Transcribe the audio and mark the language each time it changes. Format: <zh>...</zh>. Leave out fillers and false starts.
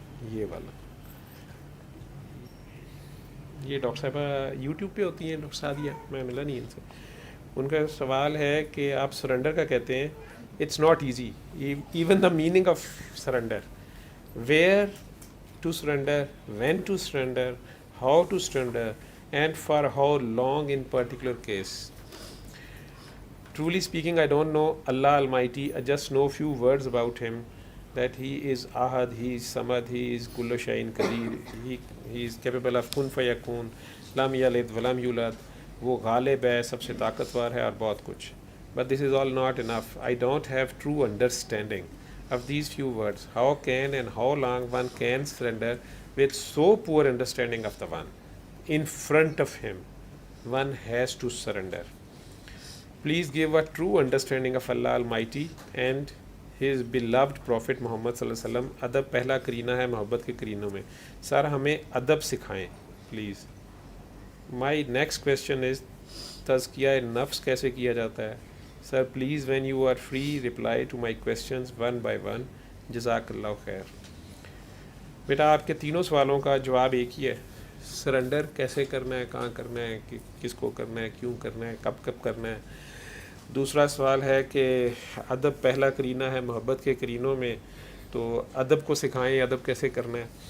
<ur>یہ والا, یہ ڈاکٹر صاحبہ یوٹیوب پہ ہوتی ہیں, ڈاکٹر سعدیہ, میں ملا نہیں ان سے. ان کا سوال ہے کہ آپ سرنڈر کا کہتے ہیں</ur> <en>It's not easy. Even the meaning of surrender, where to surrender, when to surrender, how to surrender, and for how long in particular case. Truly speaking, I don't know Allah Almighty. I just know few words about Him, that He is Ahad, He is Samad, He is Kullu Shayin Qadir, He is capable of kun fayakun,</en> <ar>lam yalid walam yulad,</ar> <ur>وہ غالب ہے, سب سے طاقتور ہے اور بہت کچھ.</ur> <en>But this is all not enough. I don't have true understanding of these few words. How can and how long one can surrender with so poor understanding of the one in front of him? One has to surrender. Please give a true understanding of Allah Almighty and His beloved Prophet Muhammad صلی اللہ علیہ وسلم.</en> <ur>ادب پہلا کرینہ ہے محبت کے کرینوں میں. سر ہمیں ادب سکھائیں please.</ur> <en>My next question is</en> <ur>تزکیہ نفس کیسے کیا جاتا ہے؟ Sir please</ur> <en>when you are free reply to my questions one by one.</en> <ur>جزاک اللہ خیر. بیٹا آپ کے تینوں سوالوں کا جواب ایک ہی ہے. سرنڈر کیسے کرنا ہے, کہاں کرنا ہے, کس کو کرنا ہے, کیوں کرنا ہے, کب کب کرنا ہے. دوسرا سوال ہے کہ ادب پہلا کرینہ ہے محبت کے کرینوں میں, تو ادب کو سکھائیں, ادب کیسے کرنا ہے.</ur>